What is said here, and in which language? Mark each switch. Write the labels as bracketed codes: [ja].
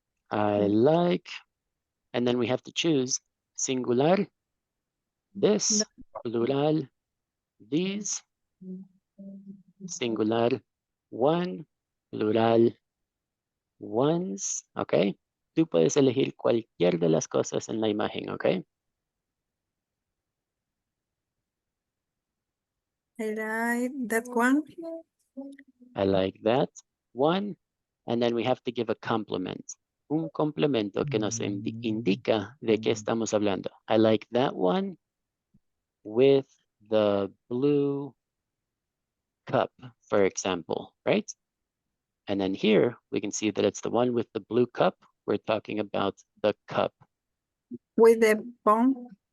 [en] I like, and then we have to choose singular, this, plural, these, singular, one, plural, ones, ¿ok? [es] Tú puedes elegir cualquier de las cosas en la imagen, ¿ok? [en] I like that one. I like that one. And then we have to give a compliment. [es] Un complemento que nos indica de qué estamos hablando. [en] I like that one with the blue cup, for example, right? And then here we can see that it's the one with the blue cup. We're talking about the cup. With the phone.